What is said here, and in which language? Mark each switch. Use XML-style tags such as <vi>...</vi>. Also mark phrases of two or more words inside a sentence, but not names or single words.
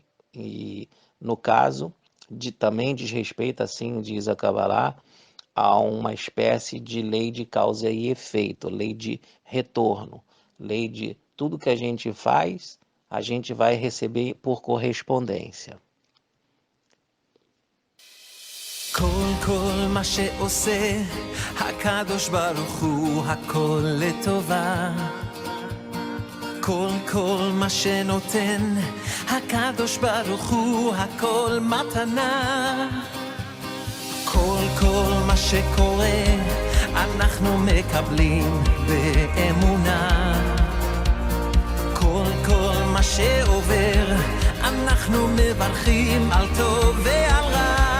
<pt>E, no caso, também diz respeito, assim diz a Kabbalah, a uma espécie de lei de causa e efeito, lei de retorno, lei de tudo que a gente faz, a gente vai receber por correspondência.</pt> <he>כל מה שעושה הקדוש ברוך הוא הכל לטובה כל מה שנותן הקדוש ברוך הוא הכל מתנה כל מה שקורה אנחנו מקבלים באמונה כל מה שעובר אנחנו מברכים על טוב ועל רע</he>